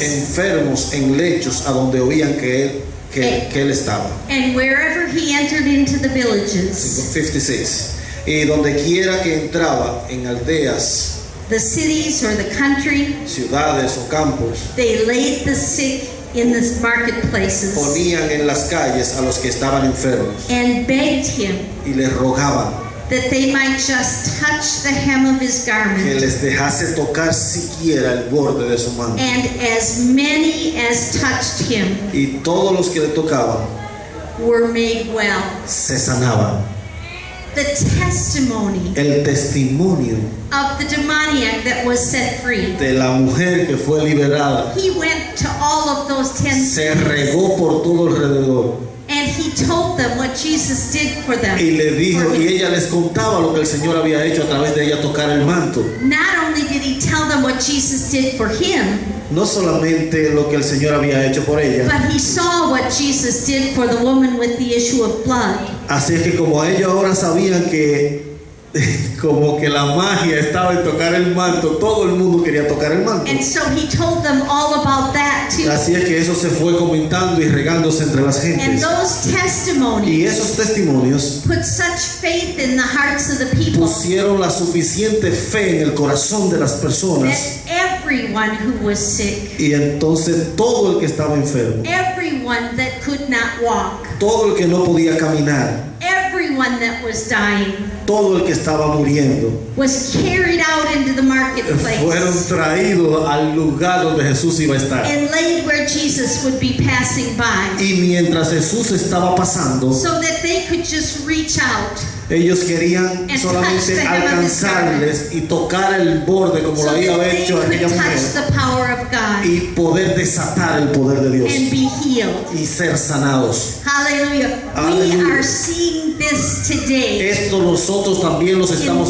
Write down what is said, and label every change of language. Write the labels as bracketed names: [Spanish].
[Spanish] enfermos en lechos a donde oían que él estaba. [English] And wherever he entered into the villages, 56. [Spanish] Y donde quiera que entraba en aldeas, [English] the cities or the country, [Spanish] ciudades o campos, [English] they laid the sick in the marketplaces [Spanish] ponían en las calles a los que estaban enfermos [English] and begged him [Spanish] y les rogaban [English] that they might just touch the hem of his [Spanish] que [English] garment. [Spanish] les dejase tocar siquiera el borde de su manto. [English] And as many as touched him [Spanish] Y todos los que le tocaban [English] were made well. [Spanish] se sanaban. [English] The testimony [Spanish] El testimonio [English] of the demoniac that was set free. [Spanish] de la mujer que fue liberada [English] He went to all of those 10 [Spanish] se [English] cities [Spanish] regó por todo alrededor [English] and he told them what Jesus did for them. [Spanish] y le dijo, [English] For [Spanish] y [English] him. [Spanish] ella les contaba lo que el Señor había hecho a través de ella tocar el manto. [English] Not only did he tell them what Jesus did for him, [Spanish] No solamente lo que el Señor había hecho por ella, [English] but he saw what Jesus did for the woman with the issue of blood. [Spanish] así es que como ellos ahora sabían que como que la magia estaba en tocar el manto, todo el mundo quería tocar el manto. [English] And so he told them all about that too. [Spanish] Así es que eso se fue comentando y regándose entre las [English] And [Spanish] gentes. [English] those [Spanish] Y [English] testimonies [Spanish] esos testimonios [English] put such faith in the hearts of the people [Spanish] pusieron la suficiente fe en el corazón de las personas, [English] that everyone who was sick, [Spanish] y entonces todo el que estaba enfermo, [English] everyone that could not walk, [Spanish] todo el que no podía caminar, [English] everyone that was dying [Spanish] todo el que estaba muriendo, [English] was carried out into the [Spanish] fueron [English] marketplace [Spanish] traídos al lugar donde Jesús iba a estar. [English] and laid where Jesus would be passing by, [Spanish] Y mientras Jesús estaba pasando, [English] so that they could just reach out [Spanish] ellos querían [English] And [Spanish] solamente [English] touch the hem of his [Spanish] alcanzarles y tocar el borde como [English] so [Spanish] lo había [English] that they [Spanish] hecho [English] could [Spanish] aquella [English] touch [Spanish] mujer [English] the power of God [Spanish] y poder desatar el poder de Dios [English] and be healed. [Spanish] y ser sanados. [English] Hallelujah. We [Spanish] Hallelujah. [English] are seeing this today. [Spanish] Esto nosotros también los estamos